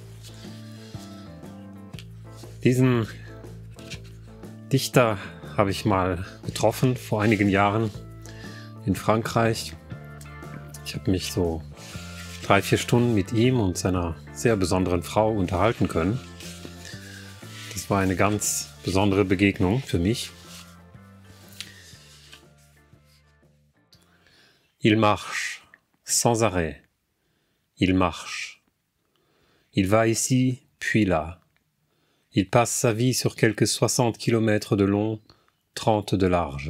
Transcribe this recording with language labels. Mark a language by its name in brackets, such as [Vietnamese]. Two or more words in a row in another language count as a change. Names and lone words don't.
[German] Diesen Dichter habe ich mal getroffen vor einigen Jahren in Frankreich. Ich habe mich so 3-4 Stunden mit ihm und seiner sehr besonderen Frau unterhalten können. Das war eine ganz besondere Begegnung für mich. [French] Il marche, sans arrêt. Il marche. Il va ici, puis là. Il passe sa vie sur quelques 60 kilomètres de long, 30 de large.